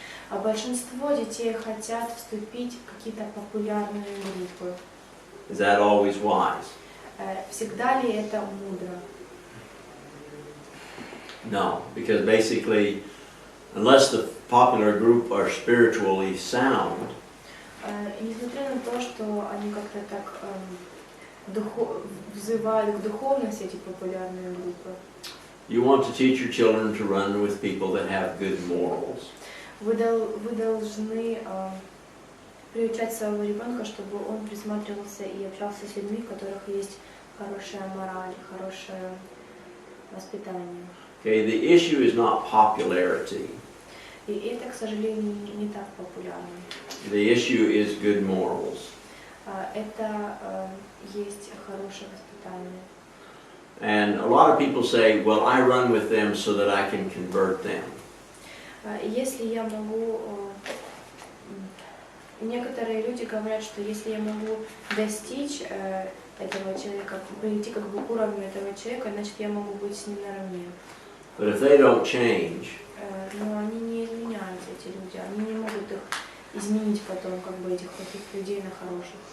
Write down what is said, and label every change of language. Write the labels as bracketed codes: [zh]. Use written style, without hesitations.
[ru] А большинство детей хотят вступить в какие-то популярные группы. [en] Is that always wise? [ru] Всегда ли это мудро? [en] No, because basically, unless the popular group are spiritually sound, [ru] Несмотря на то, что они как-то так взывают к духовности, эти популярные группы, [en] you want to teach your children to run with people that have good morals. [ru] вы должны приучать своего ребенка, чтобы он присматривался и общался с людьми, у которых есть хорошая мораль, хорошее воспитание. [en] Okay, the issue is not popularity. [ru] И это, к сожалению, не так популярно. [en] The issue is good morals. [ru] Это есть хорошее воспитание. [en] And a lot of people say, well, I run with them so that I can convert them. [ru] Если я могу, некоторые люди говорят, что если я могу достичь этого человека, прийти как бы к уровню этого человека, значит я могу быть с ним наравне. [en] But if they don't change, [ru] но они не изменяются, эти люди, они не могут их изменить потом, как бы этих плохих людей на хороших.